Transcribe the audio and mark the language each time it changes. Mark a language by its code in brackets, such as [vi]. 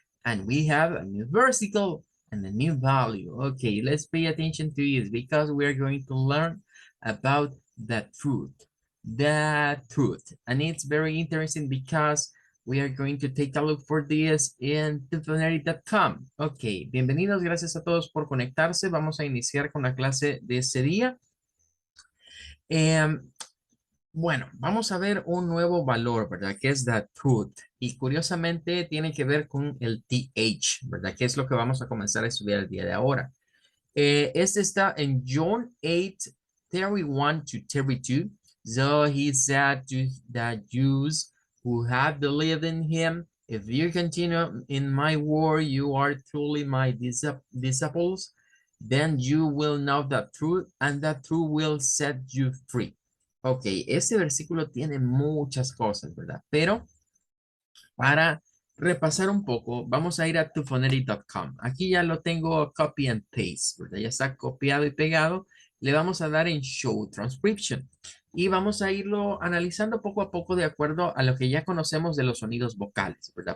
[en] And we have a new versicle and a new value. Okay, let's pay attention to this because we are going to learn about the truth. The truth. And it's very interesting because we are going to take a look for this in tutory.com. [es] Ok, bienvenidos, gracias a todos por conectarse. Vamos a iniciar con la clase de ese día. Em, bueno, vamos a ver un nuevo valor, ¿verdad? Que es the truth. Y curiosamente tiene que ver con el TH, ¿verdad? Que es lo que vamos a comenzar a estudiar el día de ahora. Este está en John 8, 31 to 32. [en] So he said to the Jews who have believed in him, if you continue in my word, you are truly my disciples, then you will know the truth and the truth will set you free. [es] Ok, este versículo tiene muchas cosas, ¿verdad? Pero para repasar un poco, vamos a ir a tufoneri.com. Aquí ya lo tengo [en] copy and paste, [es] ¿verdad? Ya está copiado y pegado. Le vamos a dar en Show Transcription y vamos a irlo analizando poco a poco de acuerdo a lo que ya conocemos de los sonidos vocales, ¿verdad?